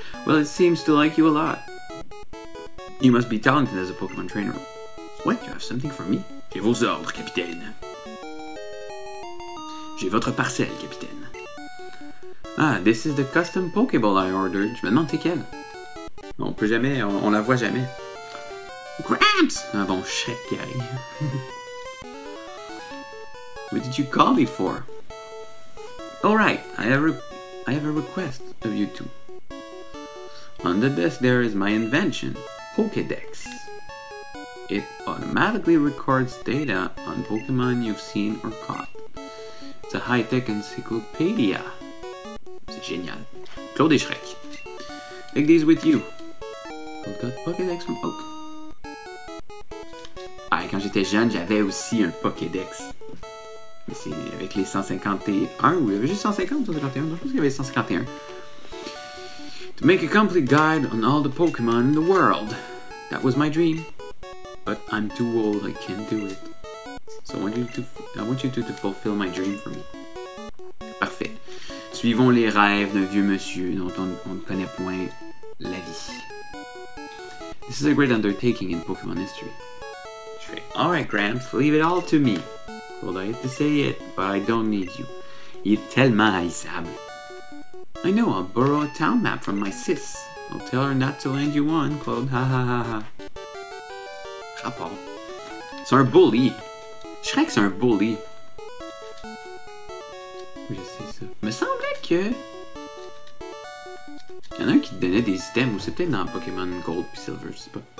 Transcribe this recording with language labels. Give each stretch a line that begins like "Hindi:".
English: Well, it seems to like you a lot. You must be talented as a Pokémon trainer. What? You have something for me?
French: J'ai vos ordres, capitaine. J'ai votre parcelle, capitaine.
English: Ah, this is the custom Pokéball I ordered.
French: Je me demande c'est quelle. On peut jamais, on la voit jamais. Gramps! Ah bon, Shrek qui arrive.
English: What did you call me for? Alright, I have a request of you two. On the desk there is my invention, Pokédex. It automatically records data on Pokémon you've seen or caught. It's a high-tech encyclopedia.
French: C'est génial. Claude et Shrek.
English: Take these with you. We've got Pokédex from Oak.
French: quand j'étais jeune, j'avais aussi un Pokédex. Mais c'est avec les 151, ou il y avait juste 150, 151, je pense qu'il y avait 151.
English: To make a complete guide on all the Pokémon in the world. That was my dream. But I'm too old, I can't do it. So I want you to fulfill my dream for me.
French: Parfait. Suivons les rêves d'un vieux monsieur dont on ne connaît point la vie.
English: This is a great undertaking in Pokémon history.
French: Je fais,
English: alright Gramps, leave it all to me. Well, I hate to say it, but I don't need you.
French: Il est tellement haïssable.
English: I know, I'll borrow a town map from my sis. I'll tell her not to lend you one, Claude.
French: Ha ha ha ha. Rapport. C'est un bully. Je dirais que c'est un bully. Oui, je sais ça. Il me semblait que... Il y en a un qui te donnait des items, ou c'est peut-être dans Pokémon Gold puis Silver, je sais pas.